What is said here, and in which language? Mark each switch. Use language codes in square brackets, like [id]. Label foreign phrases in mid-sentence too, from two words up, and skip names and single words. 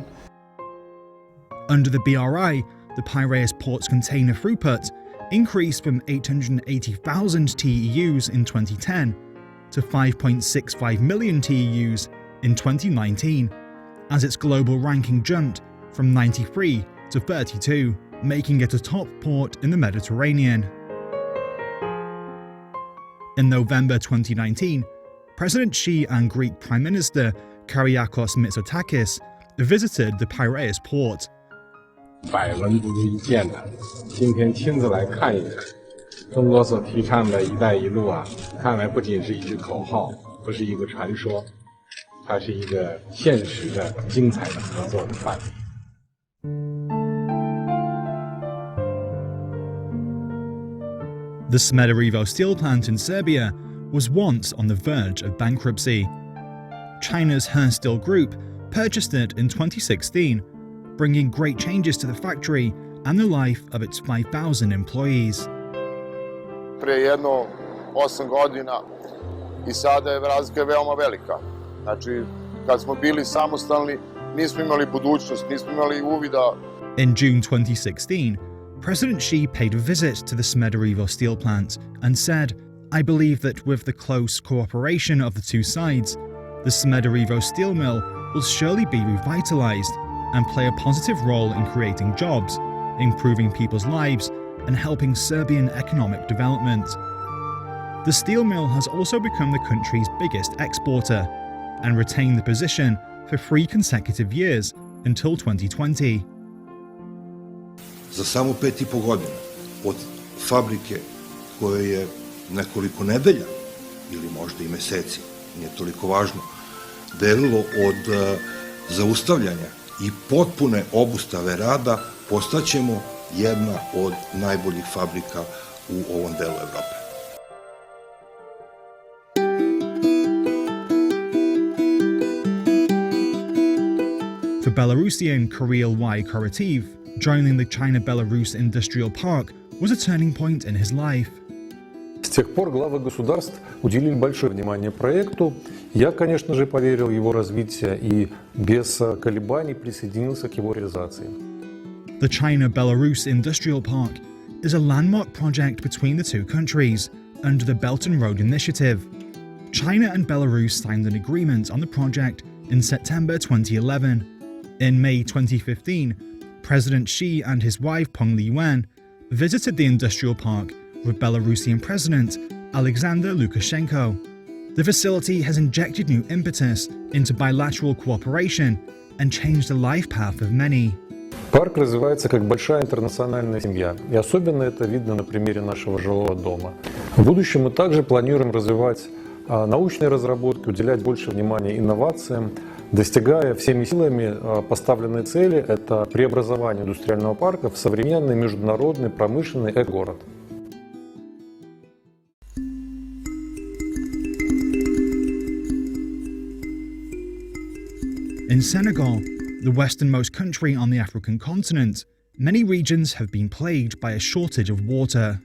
[en] Under the BRI, the Piraeus port's container throughput increased from 880,000 TEUs in 2010 to 5.65 million TEUs in 2019, as its global ranking jumped from 93 to 32, making it a top port in the Mediterranean. In November 2019, President Xi and Greek Prime Minister Kyriakos Mitsotakis visited the Piraeus port. [zh] 百闻不如一见的，今天亲自来看一看，中国所提倡的"一带一路"啊，看来不仅是一句口号，不是一个传说，它是一个现实的、精彩的合作的范例。 [en] The Smederevo steel plant in Serbia was once on the verge of bankruptcy. China's Steel Group purchased it in 2016, bringing great changes to the factory and the life of its 5,000 employees. [sr] Pre jedno 8 godina I sada je razlika veoma velika. Znači, kad smo bili samostalni, nismo imali budućnost, nismo imali uvida. [en] In June 2016, President Xi paid a visit to the Smederevo steel plant and said, "I believe that with the close cooperation of the two sides, the Smederevo steel mill will surely be revitalized and play a positive role in creating jobs, improving people's lives, and helping Serbian economic development." The steel mill has also become the country's biggest exporter and retained the position for 3 consecutive years until 2020. [sr] Za samo 5,5 godina od fabrike koja je nekoliko nedelja ili možda I meseci, nije toliko važno, delilo od zaustavljanja I potpune obustave rada, postaćemo jedna od najboljih fabrika u ovom delu Evrope. [en] For Belarusian Kirill Y. Karativ, joining the China-Belarus Industrial Park was a turning point in his life. [ru] С тех пор главы государств уделили большое внимание проекту. Я, конечно же, поверил в его развитие и без колебаний присоединился к его реализации. [en] The China-Belarus Industrial Park is a landmark project between the two countries under the Belt and Road Initiative. China and Belarus signed an agreement on the project in September 2011. In May 2015, President Xi and his wife Peng Liyuan visited the industrial park with Belarusian President Alexander Lukashenko. The facility has injected new impetus into bilateral cooperation and changed the life path of many. [ru] Парк развивается как большая интернациональная семья, и особенно это видно на примере нашего жилого дома. В будущем мы также планируем развивать научные разработки, уделять больше внимания инновациям, достигая всеми силами поставленной цели – это преобразование индустриального парка в современный международный промышленный эко-город. [en] In Senegal, the westernmost country on the African continent, many regions have been plagued by a shortage of water.